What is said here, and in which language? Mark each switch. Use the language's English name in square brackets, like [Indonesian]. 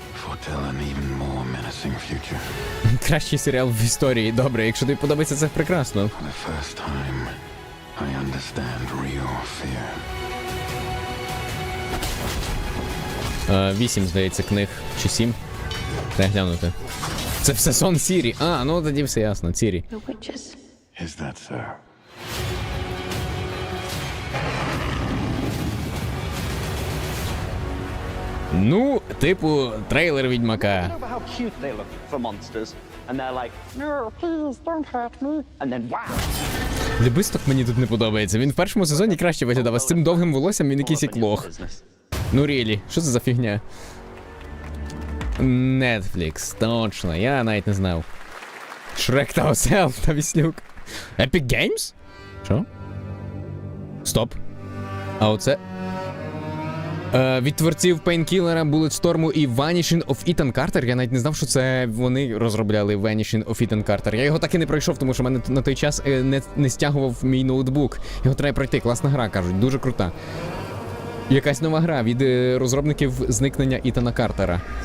[English] foretell an even more menacing future. [Ukrainian] Кращий серіал в історії. Добре, якщо тобі подобається, це прекрасно. [English] For the first time, I understand real fear. [Ukrainian] 8, здається, книг. Чи 7? Треба глянути. Це все сон Сірі. А, ну тоді все ясно. Сірі. [English] Is that so? [Ukrainian] Ну, типу, трейлер Відьмака. [English] How cute they look for monsters. And they're like, no, please, don't hurt me. And then, wow. [Ukrainian] Лібисток мені тут не подобається. Він в першому сезоні краще виглядав, а з цим довгим волоссям він якийсь як лох. Ну, рілі, що це за фігня? Netflix, точно, я навіть не знав. Шрек та Осел та Віслюк. Epic Games? Що? Стоп. А оце? Від творців Painkiller, Bulletstorm і Vanishing of Ethan Carter. Я навіть не знав, що це вони розробляли Vanishing of Ethan Carter. Я його так і не пройшов, тому що мене на той час не стягував мій ноутбук. Його треба пройти. Класна гра, кажуть, дуже крута. Якась нова гра від розробників зникнення Ітана Картера.